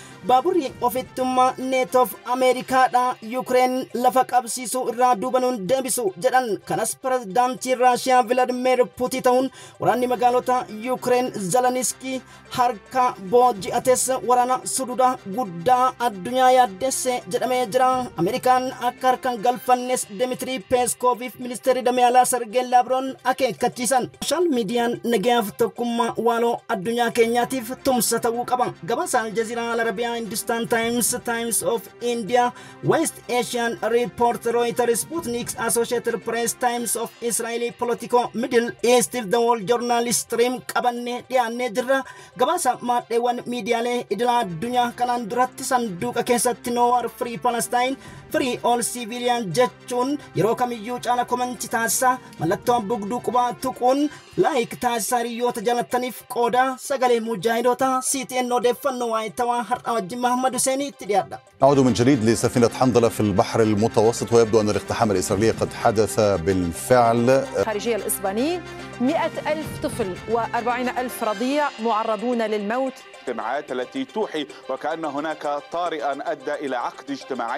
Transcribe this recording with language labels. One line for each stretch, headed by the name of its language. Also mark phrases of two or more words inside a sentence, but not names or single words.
Oromo: baaburri ofittummaa neetoof ameerikaadha yuukireen lafa qabsiisuu irraa duubanuun deebisu jedhan kanas pirezidaantii raashiyaa vilaadimeer puutiin ta'uun waraanni magaalota yuukireen zeleniskii harka booji'ates waraana suduuda guddaa addunyaa yaaddeesse jedhamee jira. Ameerikaan akka harkaan galfannes Dimiitirii Peeskooviif ministeerri damee Sergeen Laavroon akeekkachiisan. Sooshaal miidiyaan nagayaaf tokkummaa waaloo addunyaa keenyaatiif tumsa ta'uu qaba. Gabaasa Aljazeeraa Al-Arabiyaa Hindustan Times of India West Asian Report Reuters Sputnik Associated Press Times of Israel Politico Middle East The Wall Journal Stream qabanne dhiyaannee jirra. Gabaasa maadheewwan miidiyaalee idilaa addunyaa kanaan duratti sanduuqa keessatti
English: No War Free Palestine Free All Civilian
Oromo: jechuun yeroo kamiyyuu caala komantii taasisaa mallattoo bugduu qubaa tuquun laayik taasisaa hiriyoota jalattaniif qooda sagalee mujaahidoota CTN odeeffannoo waayitawaa har'a wajjin Mahammad Huseeni itti dhiyaadha.
Arabic: نعود من جديد لسفينة حنظلة في البحر المتوسط ويبدو أن الاقتحام الإسرائيلي قد حدث بالفعل. الخارجية الإسباني 100,000 طفل و40,000 رضيع معرضون للموت. اجتماعات التي توحي وكأن هناك طارئا أدى إلى عقد اجتماعي.